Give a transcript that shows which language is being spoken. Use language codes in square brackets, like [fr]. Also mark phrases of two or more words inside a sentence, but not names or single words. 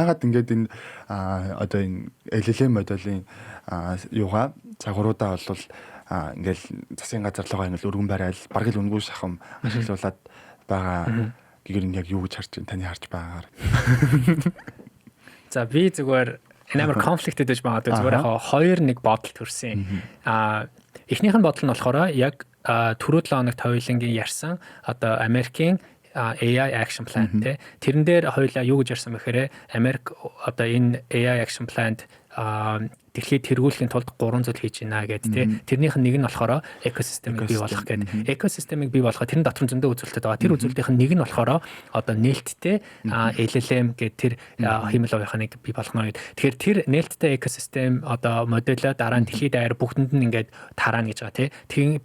[mn] Яагаад ингээ энэ одоо энэ LLM модулийн юугаа цагууруудаа бол ингээл засгийн газар руугаа ингээл өргөн барайл бараг л үнгүй шахам ашиглуулад байгаа гэгээр нь яг юу гэж харж байна таны харж байгаагаар. За би зүгээр энэ амар конфликтэд байж байгаа зүгээр яг хоёр нэг бодол төрсэн. Эхнийх нь бодол нь болохоор яг түрүү 7 хоногт хоёулангийн ярьсан одоо Америкийн [en] AI action plan [mn] тий. Тэрэн дээр хоёулаа юу гэж ярьсан бэхээр Америк одоо энэ [en] AI action plan- [mn] д дэлхийд тэргүүлэхийн тулд 3 зүйл хийж байна гэдэг тий. Тэрнийх нь нэг нь болохоор экосистемийг бий болгох гэдэг. Экосистемийг бий болгох тэрэн дотор зөндөө үзүүлэлтүүд байгаа. Тэр үзүүлэлтийн нэг нь болохоор одоо нээлттэй LLM гэдэг тэр хэмэл оюуханыг бий болгоно гэдэг. Тэгэхээр тэр нээлттэй экосистем одоо модельо дараа нь дэлхийд даяар бүгдэнд нь ингээд тараана гэж байгаа тий.